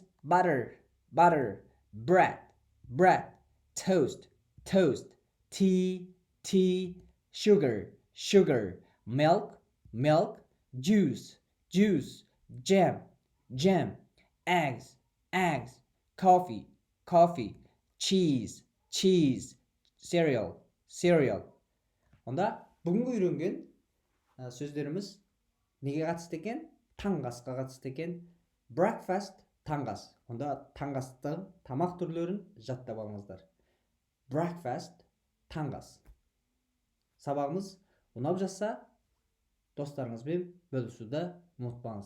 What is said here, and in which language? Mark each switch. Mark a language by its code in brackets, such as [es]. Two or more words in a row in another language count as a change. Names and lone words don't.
[en] Butter, butter, bread, bread, toast, toast, tea, tea, sugar, sugar, milk, milk, juice, juice, jam, jam, eggs, eggs, coffee, coffee, cheese, cheese, cereal, cereal. [kk] Онда бүгінгі үйренген сөздеріміз неге қатысты екен? Таңғы асқа қатысты екен. Breakfast, таңғы ас. Онда таңғы астың тамақ түрлерін жаттап алыңыздар. Breakfast, таңғы ас. Сабағымыз ұнап жатса, достарыңызбен бөлісуді ұмытпаңыз.